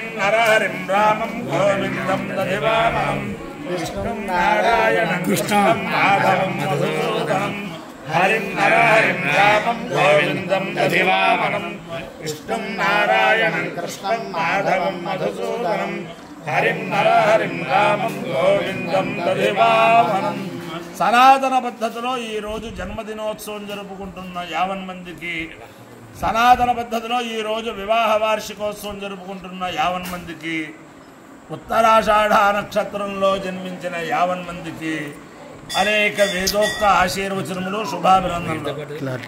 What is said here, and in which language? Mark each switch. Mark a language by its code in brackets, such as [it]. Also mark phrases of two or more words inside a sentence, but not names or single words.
[sa] नरहरिं रामं गोविंदं दधिवामहं विष्णु नारायण कृष्णं माधवं मधुसूदनं हरिं नरहरिं रामं गोविंदं दधिवामहं विष्णु नारायण कृष्णं माधवं मधुसूदनं हरिं नरहरिं रामं गोविंदं दधिवामहं [te] సనాతన పద్ధతిలో ఈరోజు జన్మదినోత్సవం జరుపుకుంటున్న 50 మందికి, సనాతన పద్ధతిలో ఈరోజు వివాహ వార్షికోత్సవం జరుపుకుంటున్న 50 మందికి, ఉత్తరాషాఢ నక్షత్రంలో జన్మించిన 50 మందికి అనేక వేదోక్త ఆశీర్వచనములు, శుభాభినందనలు.